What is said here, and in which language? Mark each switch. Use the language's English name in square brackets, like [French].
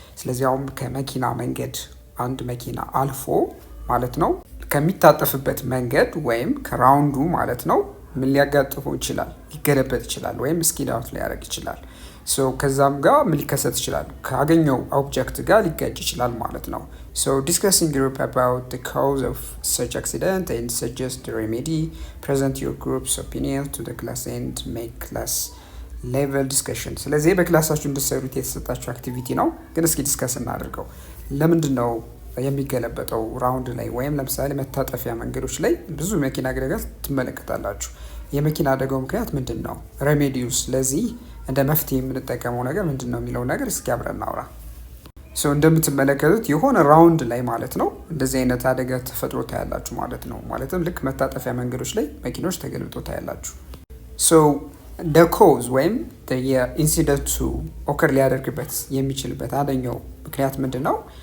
[Amharic] ስለዚህ አሁን ከመኪና መንገድ አንድ መኪና አልፎ ማለት ነው ከሚታጠፍበት መንገድ ወይም ከራውንዱ ማለት ነው ምን ሊያጋጥመው ይችላል ሊገለበጥ ይችላል ወይም ስኪድ አውት ሊያደርግ ይችላል። ሶ ከዛም ጋር ምን ሊከሰት ይችላል ካገኘው ኦብጀክት ጋር ሊጋጭ ይችላል ማለት ነው። [English] So discussing group about the cause of such accident and suggest the remedy. Present your group's opinion to the class and make class level discussion. [Amharic] ስለዚህ በክላሳችሁ እንድትሰሩት የተሰጣችሁ አክቲቪቲ ነው። ግን እስኪ ዲስከስ እናድርገው። ለምንድን ነው የሚገለበጠው ራውንድ ላይ ወይም ለምሳሌ መታጠፊያ መንገዶች ላይ ብዙ መኪና አደጋ ትመለከታላችሁ። የመኪና አደጋው ምክንያት ምንድን ነው? ሬሜዲዩስ ለዚህ እንደ መፍትሄ የምንጠቀመው ነገር ምንድን ነው የሚለው ነገር እስኪ አብረን እናውራ። ሶ እንደምትመለከቱት የሆነ ራውንድ ላይ ማለት ነው እንደዚህ አይነት አደጋ ተፈጥሮ ታያላችሁ ማለት ነው። ማለትም ልክ መታጠፊያ መንገዶች ላይ መኪኖች ተገልብጦ ታያላችሁ። ሶ the cause ወይም የኢንሲደንቱ ኦከር ሊያደርግበት የሚችልበት አንደኛው ምክንያት ምንድን ነው?